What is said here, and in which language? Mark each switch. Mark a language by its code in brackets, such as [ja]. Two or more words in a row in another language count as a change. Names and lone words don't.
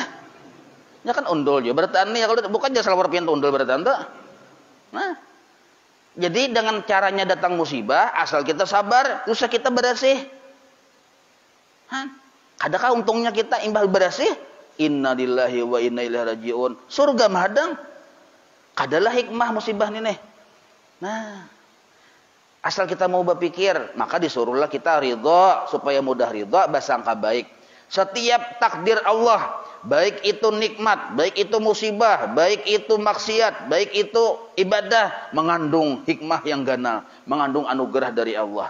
[id] Ya kan undul juga bertani ya kalau bukan jasa lapor pintu undul bertani tuh. Nah. Jadi dengan caranya datang musibah, asal kita sabar, dosa kita berasih. Hah? Adakah untungnya kita imbal berasih? [ar] إنا لله وإنا إليه راجعون. [bjn] Surga mahadang. [id] Kadalah hikmah musibah ini. Nah, asal kita mau berpikir, maka disuruhlah kita ridha supaya mudah ridha, bersangka baik. Setiap takdir Allah, baik itu nikmat, baik itu musibah, baik itu maksiat, baik itu ibadah, mengandung hikmah yang ganal, mengandung anugerah dari Allah.